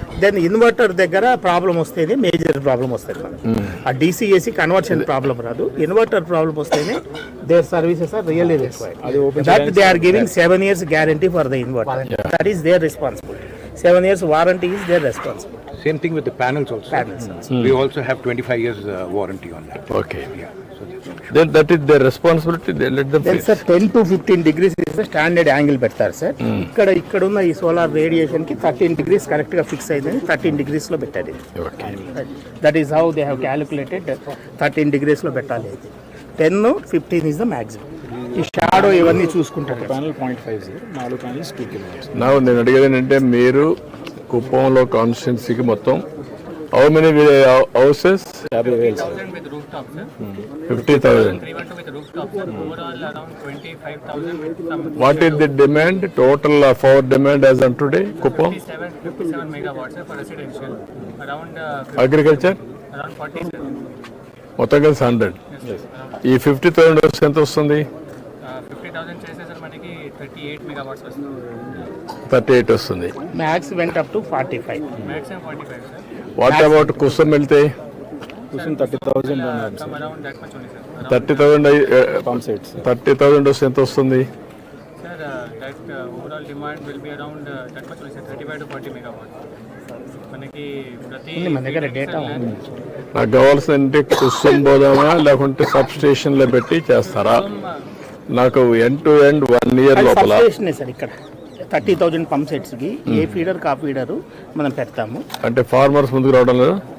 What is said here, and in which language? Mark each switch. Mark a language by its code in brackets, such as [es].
[en] then [te] inverter దగ్గర problem వస్తేనే major problem వస్తుంది మనకు. [en] ఆ DCAC conversion problem రాదు, inverter problem వస్తేనే their services are really required. That they are giving 7 years guarantee for the inverter. That is their responsibility. 7 years warranty is their responsibility. Same thing with the panels also. We also have 25 years warranty on that. Okay. Yeah. So that's Then that is their responsibility, they let them then fix. [te] Sir [en] 10 to 15 degrees is standard angle [te] పెడతారు sir. ఇక్కడ ఉన్న ఈ solar radiation కి 13 degrees correct గా fix అయిందని 13 degrees లో పెట్టారు. [en] Okay. That is how they have calculated 13 degrees [te] లో పెట్టాలి. 10, 15 [en] Is the maximum. [te] ఈ షాడో ఇవన్నీ చూసుకుంటారు. [en] Panel 0.50, 4 panels 2 kilowatts. [te] నా నేను అడిగేది ఏంటంటే మీరు కుప్పంలో కాన్స్టిట్యున్సీకి మొత్తం [en] How many houses? 50,000 sir. with rooftop, sir. 50,000. 312 with rooftop, sir. Overall around 25,000 with some What is the demand, total power demand as on today, Kuppam? 57 megawatts, sir, for residential. Around Agriculture? around 40, sir. [te] మొత్తం కలిసి 100. ఈ 50,000 వస్తే ఎంత వస్తుంది? 50,000 చేస్తే sir మనకి 38 megawatts వస్తుంది. 38 వస్తుంది. [en] Max went up to 45. Maximum 45, sir. What about Kusum వెళ్తే [te] కూర్చొని 30,000 అన్నారు [en] Come sir. around that much only, sir. Around, 30,000 pump sets [te] 30,000 వస్తే ఎంత వస్తుంది? [en] sir, that overall demand will be around that much only, sir. 35 to 40 megawatts. [te] మనకి ప్రతి మన దగ్గర డేటా ఉంది. నాకు కావాల్సిందంటే కుసం పోదామా లేకుంటే సబ్ స్టేషన్లో పెట్టి చేస్తారా? నాకు [en] end to end [te] 1 year లోపల [en] Substation sir. [te] ఇక్కడ 30,000 పంప్ సెట్స్ కి ఏ ఫీడర్ కా ఫీడర్ మనం పెడతాము. అంటే ఫార్మర్స్ ముందుకు రావడం లేదా?